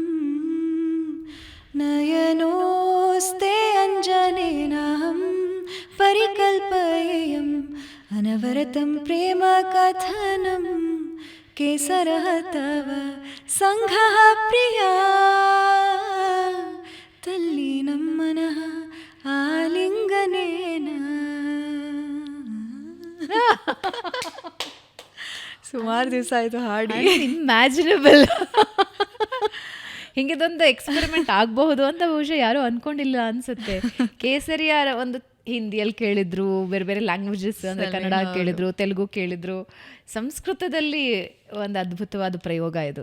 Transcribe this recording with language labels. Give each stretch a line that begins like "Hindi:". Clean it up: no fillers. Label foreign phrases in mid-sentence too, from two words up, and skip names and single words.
Sanskrit: नयनोस्ते अञ्जनेनाहं परिकल्पयेयम् अनवरतं प्रेमकथनं केसरः तव सङ्घः प्रिया तल्लीनं मनः आलिङ्गनेन.
Kannada: ಸುಮಾರು ದಿವಸ ಆಯಿತು ಹಾಡಿ. ಇಮ್ಯಾಜಿನಬಲ್. ಹಿಂಗಿದೊಂದು ಎಕ್ಸ್ಪೆರಿಮೆಂಟ್ ಆಗಬಹುದು ಅಂತ ಬಹುಶಃ ಯಾರೂ ಅಂದ್ಕೊಂಡಿಲ್ಲ ಅನಿಸುತ್ತೆ. ಕೇಸರಿಯ ಒಂದು ಹಿಂದಿಯಲ್ಲಿ ಕೇಳಿದ್ರು, ಬೇರೆ ಬೇರೆ ಲ್ಯಾಂಗ್ವೇಜಸ್ ಅಂದರೆ ಕನ್ನಡ ಕೇಳಿದ್ರು, ತೆಲುಗು ಕೇಳಿದ್ರು, ಸಂಸ್ಕೃತದಲ್ಲಿ ಒಂದು ಅದ್ಭುತವಾದ ಪ್ರಯೋಗ ಇದು.